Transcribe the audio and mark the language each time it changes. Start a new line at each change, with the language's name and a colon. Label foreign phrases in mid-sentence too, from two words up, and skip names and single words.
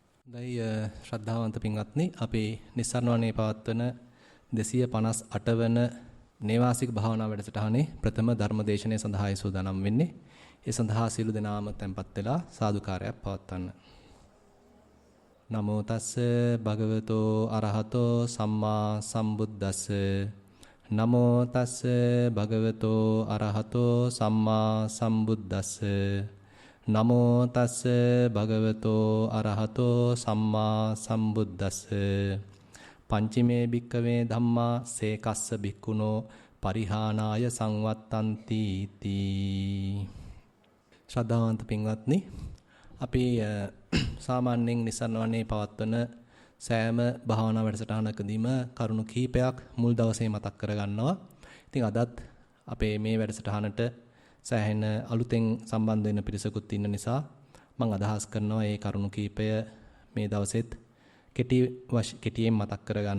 Sinhala: දැයි ශ්‍රද්ධාවන්ත පින්වත්නි අපි නිස්සාරණවනේ පවත්වන 258 වන නේවාසික භාවනා වැඩසටහනේ ප්‍රථම ධර්ම දේශනය සඳහායි සූදානම් වෙන්නේ. ඒ සඳහා සීල දෙනාම tempත් වෙලා සාදුකාරයක් පවත්වන්න.
Pali: නමෝ තස්ස භගවතෝ අරහතෝ සම්මා සම්බුද්දස්ස. නමෝ තස්ස භගවතෝ අරහතෝ සම්මා සම්බුද්දස්ස. නමෝ තස්ස භගවතෝ අරහතෝ සම්මා සම්බුද්දස්ස. පංචමේ භික්කවේ ධම්මා සේකස්ස භික්ඛුනෝ පරිහානාය සංවත්තಂತಿ තී.
Sinhala: ශ්‍රද්ධාවන්ත පින්වත්නි, අපි සාමාන්‍යයෙන් නිසන්වනේ පවත්වන සෑම භාවනා වැඩසටහනකදීම කරුණු කීපයක් මුල් දවසේ මතක් කරගන්නවා. ඉතින් අදත් අපේ මේ වැඩසටහනට සෑහෙන අලුතෙන් සම්බන්ධ වෙන පිරිසකුත් ඉන්න නිසා මම අදහස් කරනවා මේ කරුණු කීපය මේ දවසෙත් කෙටියෙන් මතක් කරගන්න.